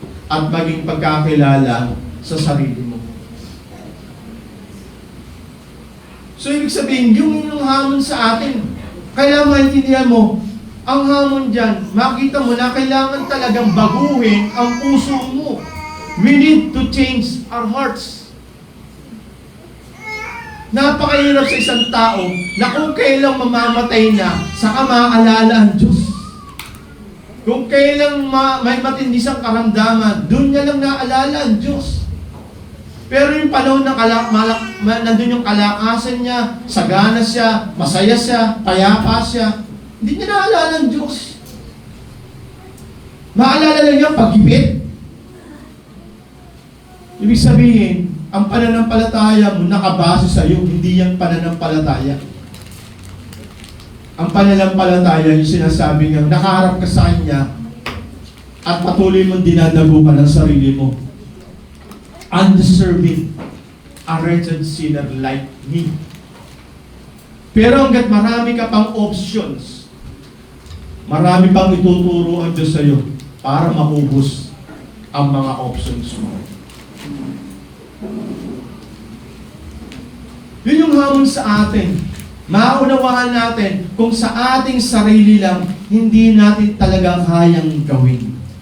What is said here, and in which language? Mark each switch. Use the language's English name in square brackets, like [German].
[Filipino] At maging pagkakilala sa sarili mo. So, ibig sabihin, yung hamon sa atin, kailangan maintindihan mo, ang hamon dyan, makita mo na kailangan talagang baguhin ang puso mo. [English] We need to change our hearts. [Filipino] Napakahirap sa isang tao na kung kailang mamamatay na, saka maaalala ang Diyos. Kung kailang may matindi siyang karamdaman, doon niya lang naalala ang Diyos. Pero yung panahon na nandun yung kalakasan niya, sagana siya, masaya siya, payapa siya, hindi niya naalala ang Diyos. Maalala lang niya pag-ibig. Ibig sabihin, ang pananampalataya mo nakabase sa iyo, hindi yung pananampalataya. Ang pananampalataya, yung sinasabi niya, nakaharap ka sa Kanya at patuloy mong dinadago ka ng sarili mo. [English] Undeserving, a wretched sinner like me. [Filipino] Pero hanggat marami ka pang options, marami pang ituturo ang Diyos sa iyo para maubos ang mga options mo. Yun yung hamon sa atin. Maunawaan natin kung sa ating sarili lang, hindi natin talaga kayang gawin.